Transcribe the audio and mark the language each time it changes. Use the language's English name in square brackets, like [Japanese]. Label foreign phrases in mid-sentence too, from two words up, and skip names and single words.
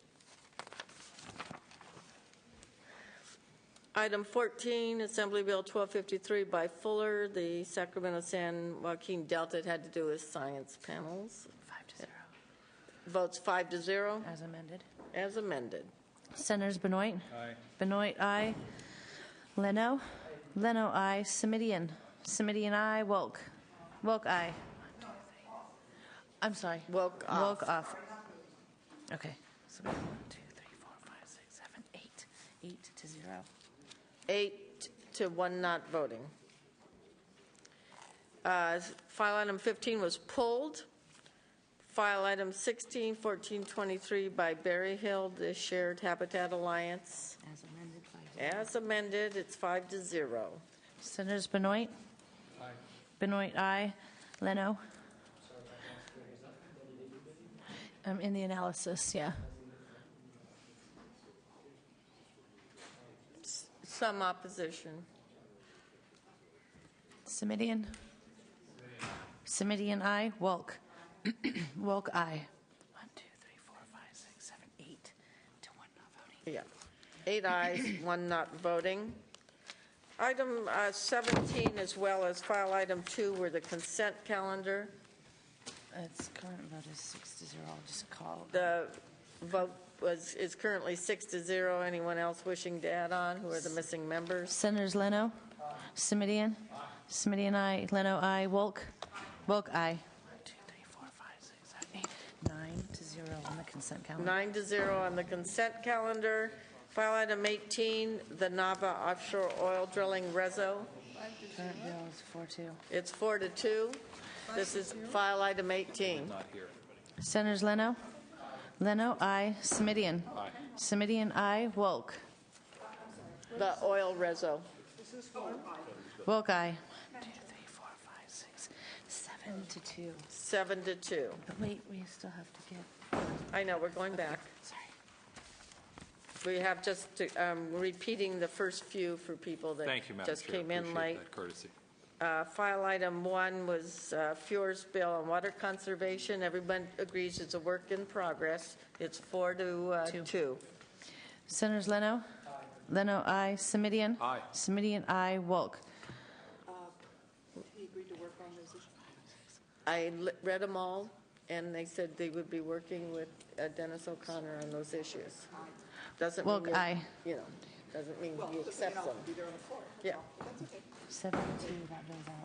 [English] Item 14, Assembly Bill 1253 by Fuller, the Sacramento San Joaquin Delta. It had to do with science panels. 5-0. Votes 5-0. As amended. As amended. Senators Benoit? Aye. Benoit, aye. Leno? Leno, aye. Semidian? Semidian, aye. Wolk? Wolk, aye. I'm sorry. Wolk off. Wolk off. Okay. So we have 1, 2, 3, 4, 5, 6, 7, 8. 8-0. 8-1 not voting. File item 15 was pulled. File item 16, 14, 23 by Berryhill, the Shared Habitat Alliance. As amended. As amended, it's 5-0. Senators Benoit? Aye. Benoit, aye. Leno? In the analysis, yeah. Some opposition. Semidian? Semidian, aye. Wolk? Wolk, aye. 1, 2, 3, 4, 5, 6, 7, 8 to 1 not voting. Yeah. 8 ayes, 1 not voting. Item 17, as well as file item 2, were the consent calendar. Its current vote is 6-0. I'll just call. The vote is currently 6-0. Anyone else wishing to add on? Who are the missing members? Senators Leno? Semidian? Semidian, aye. Leno, aye. Wolk? Wolk, aye. 1, 2, 3, 4, 5, 6, 7, 8. 9-0 on the consent calendar. 9-0 on the consent calendar. File item 18, the Nava offshore oil drilling reso. Current bill is 4-2. It's 4-2. This is file item 18. Not here. Senators Leno? Leno, aye. Semidian? Aye. Semidian, aye. Wolk? The oil reso. Wolk, aye. 1, 2, 3, 4, 5, 6, 7-2. 7-2. But wait, we still have to get. I know, we're going back. Sorry. We have just repeating the first few for people that Thank you, Madam just Chair. came in Appreciate late. that courtesy. File item 1 was Fuhr's bill on water conservation. Everyone agrees it's a work in progress. It's 4-2. Senators Leno? Leno, aye. Semidian? Aye. Semidian, aye. Wolk? He agreed to work on those issues. I read them all, and they said they would be working with Dennis O'Connor on those issues. Doesn't Wolk, mean aye. Doesn't mean he accepts them. Yeah. 7-2, that goes out.